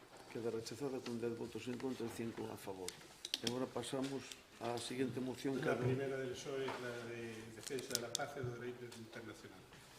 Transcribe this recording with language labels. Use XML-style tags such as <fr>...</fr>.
<gl>Queda rechazada con 10 votos en contra e 5 a favor. E agora pasamos á seguinte moción.</gl> <es>La primera del PSOE es la de defensa de la paz y de los derechos internacionales.</es>